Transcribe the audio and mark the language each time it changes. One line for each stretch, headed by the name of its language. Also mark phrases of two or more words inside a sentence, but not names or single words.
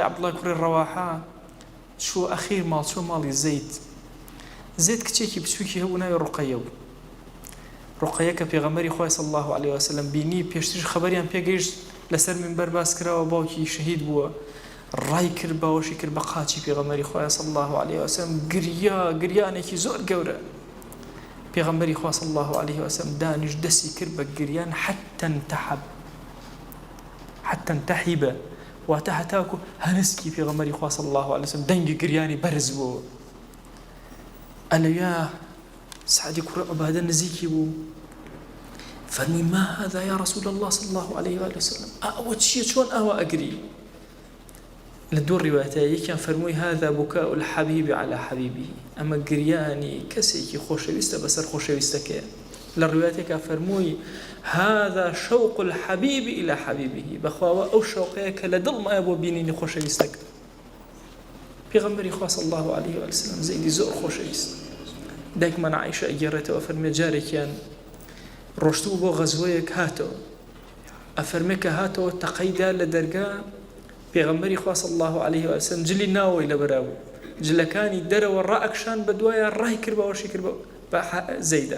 Central Kurdish: عەبدوڵڵای کوڕی ڕەواحە چوو ئەخیر ماڵ چۆ ماڵی زەید کچێکی بچووکی هەبوو ناوی ڕوقەیە بوو ڕوقەیە کە پێغەمبەری خوا
Arabic: صلی الله عليه و سلم
Central Kurdish: بینی پێشترش خەبەریان پێگەیشت لەسەر منبەر باس کراوە باوکی شەهید بووە ڕای کرد باوەشی کرد بە قاچی پێغەمبەری خوا
Arabic: صلی الله عليه و سلم
Central Kurdish: گریانێکی زۆر گەورە پێغەمبەری خوا
Arabic: صلی الله عليه و سلم
Central Kurdish: دانیش دەستی کرد بە گریان
Arabic: حتى انتحب
Central Kurdish: واتە هەتاکو هەنسکی پێغەمبەری خوا
Arabic: صلی الله عليه و سلم
Central Kurdish: دەنگی گریانی بەرز بوو ئەلەویا سعدی کوڕی عوبادە نزیکی بوو فەرمی
Arabic: ما هذا يا رسول الله صلى الله عليه وآله وسلم
Central Kurdish: ئەوە چییە چۆن ئەوە ئەگری لە دوو ڕیوایەتە یەکیان فەرمووی
Arabic: هذا بكاء الحبيب على حبيبه
Central Kurdish: ئەمە گریانی کەسێکی خۆشەویستە بەسەر خۆشەویستەکەیە لە ڕیوایەتێکە فەرمووی
Arabic: هذا شوق الحبيب إلى حبيبه
Central Kurdish: بەخواوە ئەو شەوقەیە کە لە دڵمایە بۆ بینینی خۆشەویستەکە پێغەمبەری خوا
Arabic: صلی الله عليه وسلم
Central Kurdish: زەیدی زۆر خۆشەویست. دایکمان عایشە ئەگەڕێتەوە فەرمێ جارێکیان ڕۆشتبوو بۆ غەزوەیەک هاتەوە، ئەفەرمێ کە هاتەوە تەقەیدا لە دەرگا پێغەمبەری خوا
Arabic: صلی الله عليه وسلم
Central Kurdish: جلی ناوەی لەبەرا بوو، جلەکانی دەرەوە ڕائەکشان بە دوایە ڕای کرد بەوەشی کرد بە زەیدا.